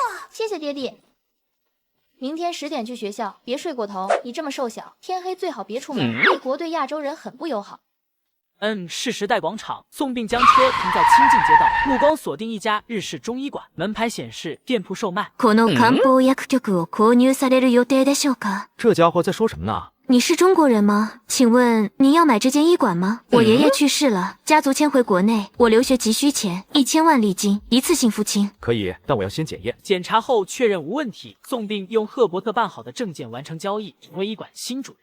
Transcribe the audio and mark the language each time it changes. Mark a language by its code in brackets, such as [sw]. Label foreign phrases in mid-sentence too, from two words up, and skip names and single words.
[zh] 谢谢爹地。明天10点去学校，别睡过头。你这么瘦小，天黑最好别出门。立国对亚洲人很不友好。是时代广场。宋病将车停在清境街道，目光锁定一家日式中医馆，门牌显示店铺售卖。 [ja] この漢方薬局を購入される予定でしょうか？ [zh] 这家伙在说什么呢？你是中国人吗？请问您要买这间医馆吗？我爷爷去世了，家族迁回国内，我留学急需钱，1000万利金，一次性付清。可以，但我要先检验。检查后确认无问题，宋病用赫伯特办好的证件完成交易，成为医馆新主人。